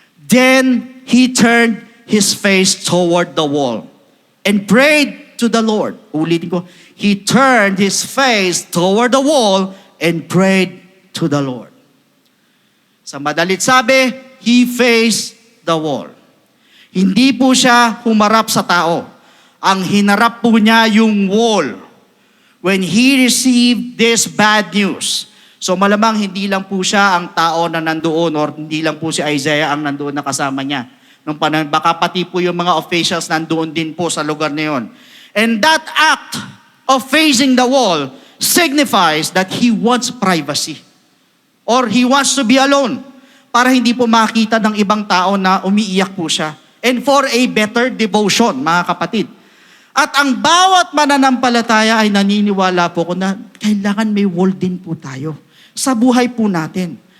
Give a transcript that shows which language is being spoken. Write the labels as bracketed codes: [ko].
[en] Then he turned his face toward the wall and prayed to the Lord. [tl] Ulitin ko, [en] he turned his face toward the wall and prayed to the Lord. [tl] Sa madalit sabi, [en] he faced the wall. [tl] Hindi po siya humarap sa tao. Ang hinarap po niya yung wall. [en] When he received this bad news. [tl] So malamang hindi lang po siya ang tao na nandoon or hindi lang po si Isaiah ang nandoon na kasama niya. Nung panahon, baka pati po yung mga officials nandoon din po sa lugar na yun. [en] And that act of facing the wall signifies that he wants privacy. Or he wants to be alone. [tl] para hindi po makita ng ibang tao na umiiyak po siya. [en] And for a better devotion, [tl] mga kapatid. At ang bawat mananampalataya ay naniniwala po ko na kailangan may wall din po tayo sa buhay po natin.